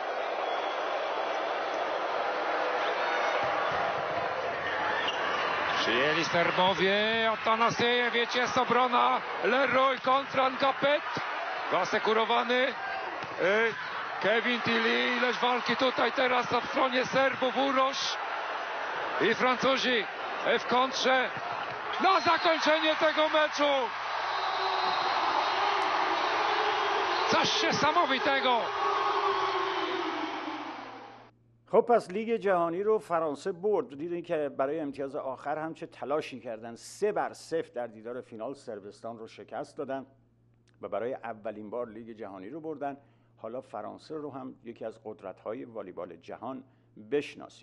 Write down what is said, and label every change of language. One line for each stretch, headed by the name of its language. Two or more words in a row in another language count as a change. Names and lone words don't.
Polish: Przyjęli Serbowie, Atanasiejewic, jest obrona, Leroy kontra Ngapet, asekurowany Kevin Tilly, ileż walki tutaj teraz w stronie Serbów, Urosz i Francuzi w kontrze na zakończenie tego meczu. Coś niesamowitego.
Persian: خب پس لیگ جهانی رو فرانسه برد. دیدین که برای امتیاز آخر هم چه تلاشی کردن. 3-0 در دیدار فینال صربستان رو شکست دادن و برای اولین بار لیگ جهانی رو بردن. حالا فرانسه رو هم یکی از قدرت‌های والیبال جهان بشناسیم.